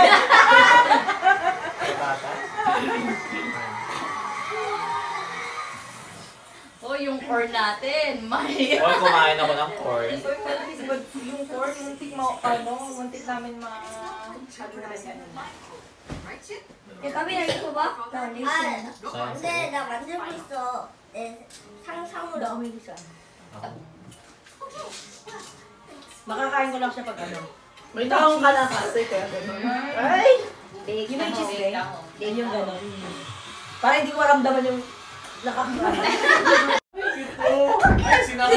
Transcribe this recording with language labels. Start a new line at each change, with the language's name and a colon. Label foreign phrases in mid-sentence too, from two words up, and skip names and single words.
Filipino: Oh, yung core natin. May... Hoy, kumain ako ng corn. Yung corn, muntik mo, muntik namin kami nalito ba?
Korean: 근데 나 만들고 있어. 내 상상으로.
Filipino: Makakain ko lang siya pag ano. May taong ka na kasi kaya gano'n. Ay! Yun yung
English: cheese day.
Filipino: Yun yung gano'n. Para hindi ko maramdaman yung nakakain. Ay, sinangat siya.